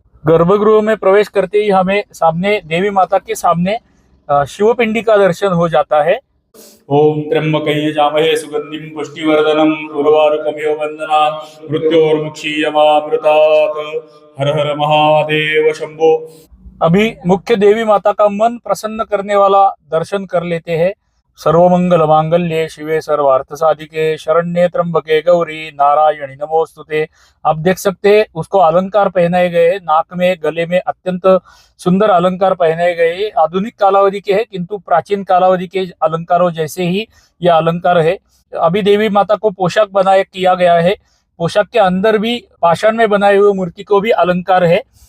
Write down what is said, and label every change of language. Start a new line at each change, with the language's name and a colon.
Hindi: गर्भगृह में प्रवेश करते ही हमें सामने देवी माता के सामने शिवपिंडी का दर्शन हो जाता है।
Sanskrit: ओम त्र्यंबकं यजामहे सुगंधिं पुष्टिवर्धनम् उर्वारुकमिव बन्धनात् मृत्योर्मुक्षीयमामृतात्।
Hindi: हर हर महादेव शंभो। अभी मुख्य देवी माता का मन प्रसन्न करने वाला दर्शन कर लेते हैं।
Sanskrit: सर्वमंगल मांगल्ये शिवे सर्वार्थ साधिके शरण्ये त्र्यंबके गौरी नारायणी नमोस्तुते।
Hindi: आप देख सकते हैं उसको अलंकार पहनाए गए, नाक में गले में अत्यंत सुंदर अलंकार पहनाए गए। आधुनिक कालावधि के हैं किंतु प्राचीन कालावधि के अलंकारों जैसे ही यह अलंकार है। अभी देवी माता को पोशाक बनाया किया गया है। पोशाक के अंदर भी पाषाण में बनाए हुए मूर्ति को भी अलंकार है।